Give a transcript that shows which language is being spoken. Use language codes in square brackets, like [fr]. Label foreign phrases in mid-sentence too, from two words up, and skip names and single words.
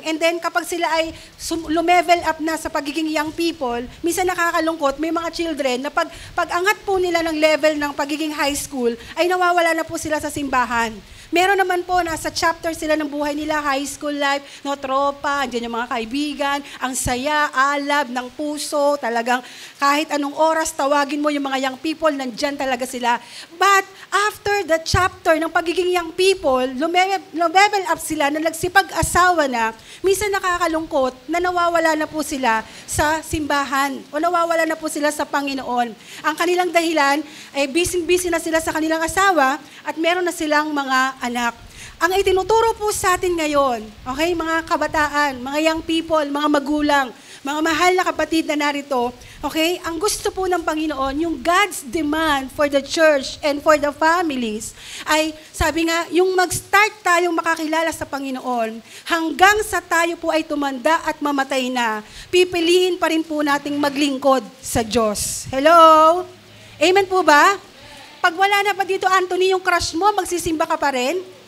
[en] And then [tl] kapag sila ay lumevel up na sa pagiging [en] young people, [tl] minsan nakakalungkot, may mga children na pag angat po nila ng level ng pagiging [en] high school, [tl] ay nawawala na po sila sa simbahan. Meron naman po, nasa chapter sila ng buhay nila, [en] high school life, [tl] no, tropa, andyan yung mga kaibigan, ang saya, alab ng puso, talagang kahit anong oras tawagin mo yung mga [en] young people, [tl] nandyan talaga sila. [en] But after the chapter [tl] ng pagiging [en] young people, [tl] lumevel up sila na nagsipag-asawa na, minsan nakakalungkot na nawawala na po sila sa simbahan o nawawala na po sila sa Panginoon. Ang kanilang dahilan ay busy-busy na sila sa kanilang asawa at meron na silang mga anak. Ang itinuturo po sa atin ngayon, okay, mga kabataan, mga [en] young people, [tl] mga magulang, mga mahal na kapatid na narito, okay, ang gusto po ng Panginoon, yung [en] God's demand for the church and for the families, [tl] ay sabi nga, yung mag-start tayong makakilala sa Panginoon, hanggang sa tayo po ay tumanda at mamatay na, pipiliin pa rin po nating maglingkod sa Diyos. Hello? Amen po ba? Pag wala na pa dito, Anthony, yung crush mo, magsisimba ka pa rin?